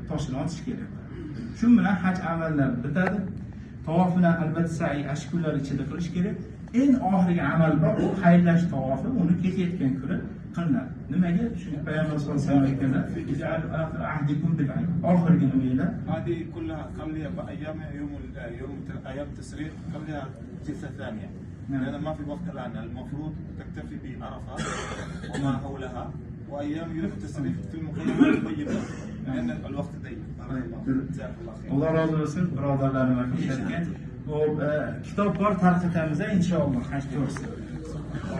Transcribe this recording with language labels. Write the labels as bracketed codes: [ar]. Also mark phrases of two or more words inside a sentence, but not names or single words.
[uz] Toshni otish kerak bo'ladi. Shu bilan haj amallari bitadi. Tavof bilan albatta sa'i ashkurlar ichida qilish kerak. Eng oxirgi amal bor, u xayrlash tavofi, uni ketayotgan kuni qilinadi. Nimaga? Shuni payg'ambar sollallohu alayhi vasallam aytganlar, [ar] "اجعل آخر عهدكم بالعين." [uz] Oxirgi nimalar? [ar] هذه كلها خليها بأيام يوم أيام التسريح خليها جلسة ثانية. لأن ما في وقت الآن، المفروض تكتفي بعرفات وما حولها، وأيام يوم التسريح في المخيم طيبة لأن الوقت ضيق. بارك الله. جزاك الله خير. [uz] Alloh rozi bo'lsin, birodarlarim va kishilarga. Bu kitob bor, tarqatamiz inshaalloh haj to'g'risida.